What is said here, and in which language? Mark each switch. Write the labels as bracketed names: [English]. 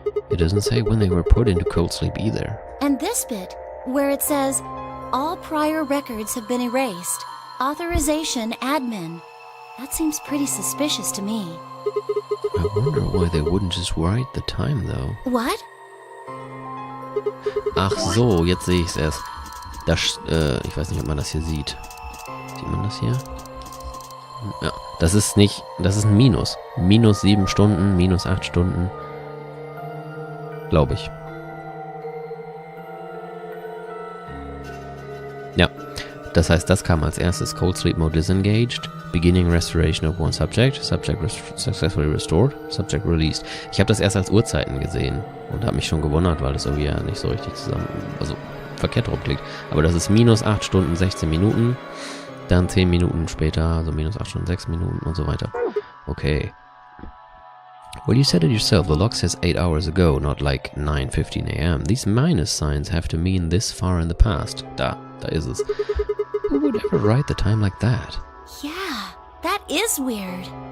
[English] It doesn't say when they were put into cold sleep either. And this bit, where it says, all prior records have been erased. Authorization admin. That seems pretty suspicious to me. I wonder why they wouldn't just write the time though. What? [German] Ach so, jetzt sehe ich es erst. Das, ich weiß nicht, ob man das hier sieht. Sieht man das hier? Ja, das ist nicht, das ist ein Minus. Minus 7 Stunden, minus 8 Stunden. Glaube ich. Ja, das heißt, das kam als erstes. [English] Cold Sleep Mode disengaged, beginning restoration of one subject, successfully restored, subject released. [German] Ich habe das erst als Uhrzeiten gesehen und habe mich schon gewundert, weil das irgendwie ja nicht so richtig also verkehrt rumklickt. Aber das ist minus 8 Stunden 16 Minuten, dann 10 Minuten später, also minus 8 Stunden 6 Minuten und so weiter. Okay. [English] Well, you said it yourself, the log says 8 hours ago, not like 9:15 a.m. These minus signs have to mean this far in the past. [German] Da ist es. [English] Who would ever write the time like that? Yeah, that is weird.